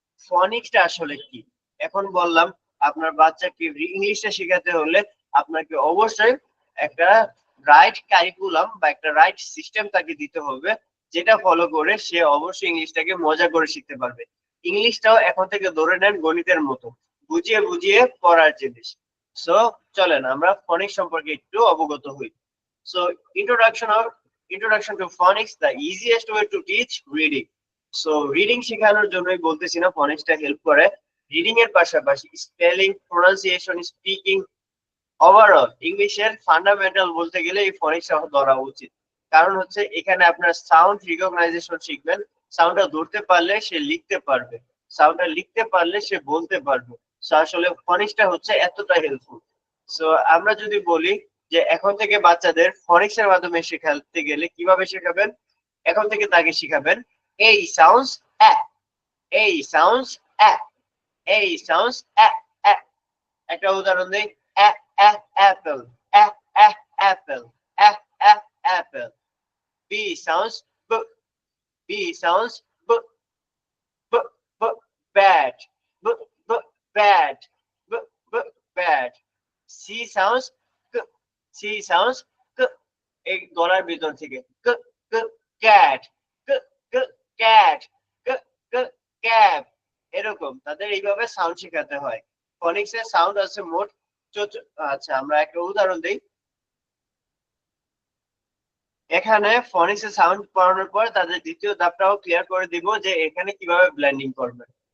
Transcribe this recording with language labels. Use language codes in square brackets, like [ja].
[bn] ফনিক্সটা আসলে কি? এখন বললাম আপনার বাচ্চাকে ইংলিশটা শেখাতে হলে আপনাকে অবশ্যই একটা রাইট কারিকুলাম বা একটা রাইট সিস্টেম তাকে দিতে হবে, যেটা ফলো করে সে অবশ্যই ইংলিশটাকে মজা করে শিখতে পারবে। ইংলিশটাও এখন থেকে ধরে নেন গণিতের মতো, বুঝিয়ে বুঝিয়ে পড়ার জিনিস। সো চলেন আমরা ফনিক্স সম্পর্কে একটু অবগত হই। [en] So introduction to phonics, the easiest way to teach reading. [bn] So reading শেখানোর জন্যই বলতেছি না, ফনিক্সটা হেল্প করে। রিডিং এর পাশাপাশি স্পেলিং, প্রোনাউন্সিয়েশন, স্পিকিং, ওভারঅল ইংলিশের ফান্ডামেন্টাল বলতে গেলে এই ফনিক্সটা ধরা উচিত। কারণ হচ্ছে এখানে আপনার সাউন্ড রিকগনাইজেশন শিখবেন। সাউন্ডটা ধরতে পারলে সে লিখতে পারবে, সাউন্ডটা লিখতে পারলে সে বলতে পারবে। সো আসলে ফনিক্সটা হচ্ছে এতটা হেল্পফুল। সো আমরা যদি বলি যে এখন থেকে বাচ্চাদের ফনিক্স এর মাধ্যমে শেখাতে গেলে কিভাবে শেখাবেন, এখন থেকে তাকে শিখাবেন এই সাউন্ডস এ, এই সাউন্ডস এ, এই সাউন্ডস এ এ। একটা উদাহরণ দেই, [en] A A apple, A A apple, A A apple. B sounds ব, B sounds ব, b b bad, b b bad, b b bad. C sounds k, C sounds k, [bn] এই গলার ভিতর থেকে [en] k k cat, k k cat, k k cab। [bn] এরকম তাদের এইভাবে sound শেখাতে হয়। ফনিক্স এর সাউন্ড আছে মোট আচ্ছা আমরা একটা উদাহরণ দেই। এখানে ফনিক্স এর সাউন্ড পড়ানোর পর তাদের দ্বিতীয় ধাপটাও ক্লিয়ার করে দিব যে এখানে কিভাবে ব্লেন্ডিং করবে।